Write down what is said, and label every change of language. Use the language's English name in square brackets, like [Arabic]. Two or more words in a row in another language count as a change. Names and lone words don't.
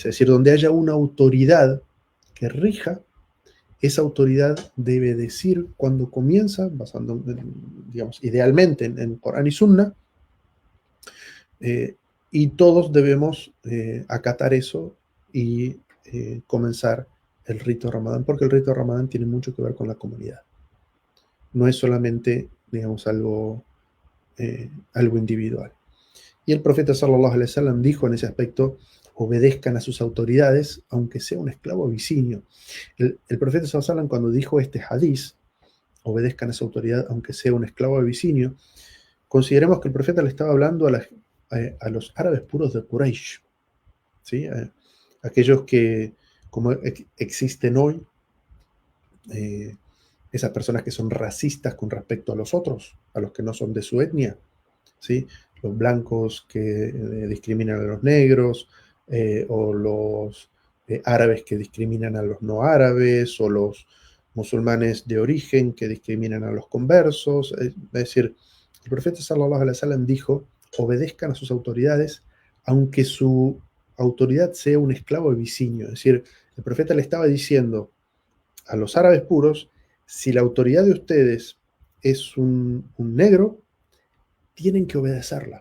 [Spanish] Es decir, donde haya una autoridad que rija, esa autoridad debe decir cuándo comienza, basando, digamos, idealmente en Corán y Sunna, y todos debemos acatar eso y comenzar el rito de Ramadán, porque el rito de Ramadán tiene mucho que ver con la comunidad. No es solamente, digamos, algo individual. Y el profeta [Arabic] صلى الله عليه وسلم [Spanish] dijo en ese aspecto, obedezcan a sus autoridades, aunque sea un esclavo abisinio. El profeta [Arabic] صلى الله عليه وسلم, [Spanish] cuando dijo este hadiz, obedezcan a su autoridad, aunque sea un esclavo abisinio, consideremos que el profeta le estaba hablando a los árabes puros de Quraysh, ¿sí? Aquellos que, como existen hoy, esas personas que son racistas con respecto a los otros, a los que no son de su etnia, ¿sí? Los blancos que discriminan a los negros, o los árabes que discriminan a los no árabes, o los musulmanes de origen que discriminan a los conversos. Es decir, el profeta [Arabic] صلى الله عليه وسلم [Spanish] dijo, obedezcan a sus autoridades, aunque su autoridad sea un esclavo vicinio. Es decir, el profeta le estaba diciendo a los árabes puros, si la autoridad de ustedes es un negro, tienen que obedecerla.